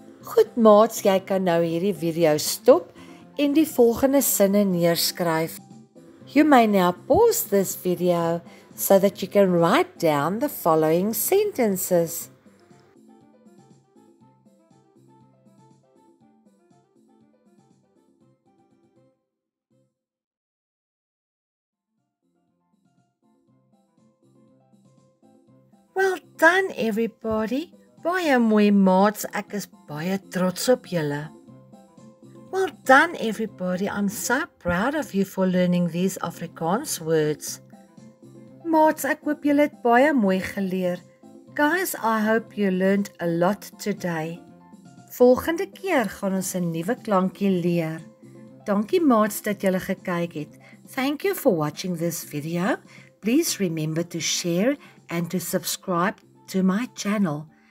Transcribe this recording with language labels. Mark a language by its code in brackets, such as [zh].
[af] Goed maats, jy kan nou hierdie video stop en die volgende sinne neerskryf. [en] You may now pause this video so that you can write down the following sentences. Well done everybody. [af] Baie mooi maats, ek is baie trots op julle. [en] Well done everybody, I'm so proud of you for learning these Afrikaans words. [af] Maats, ek hoop julle het baie mooi geleer. [en] Guys, I hope you learned a lot today. [af] Volgende keer gaan ons 'n nuwe klankie leer. Dankie maats dat julle gekyk het. [en] Thank you for watching this video. Please remember to share and to subscribe to my channel.